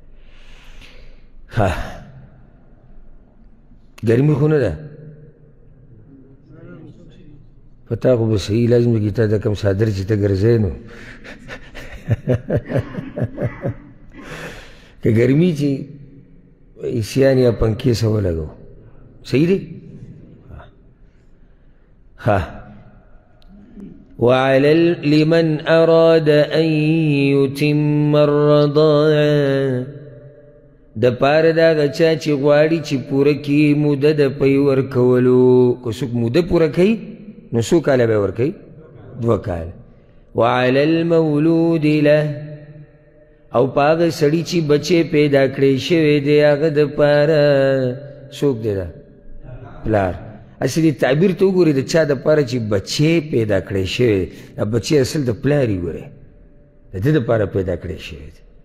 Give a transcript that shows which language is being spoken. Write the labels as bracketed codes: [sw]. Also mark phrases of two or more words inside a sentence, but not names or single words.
[ps] ګرمي خو نه ده په تا خو به صحیح لازم دی تا د کوم څادر چې ته ګرځې نو که ګرمي چې ایسیان یا پنکې څه ولګو صحیح دی. [ar] وعلى لمن أراد أن يتم الرضاعة [ps] د پاره دا غچا چې غواړي چې پوره کړي موده د پی ورکولو. که څوک موده پوره کوي نو څو کاله به ورکوي؟ 2 کاله. [ar] وعلى المولود له [ps] او په هغه سړي چې بچی پیدا کړی شوی دی هغه د پاره څوک دی؟ دا پلار. اصلي تعبیر ته وګورئ د چا د پاره چې بچی پیدا کړی شوی دی، دا بچی اصل د پلار یې ګورئ، د ده دپاره پیدا کړی شوی دی.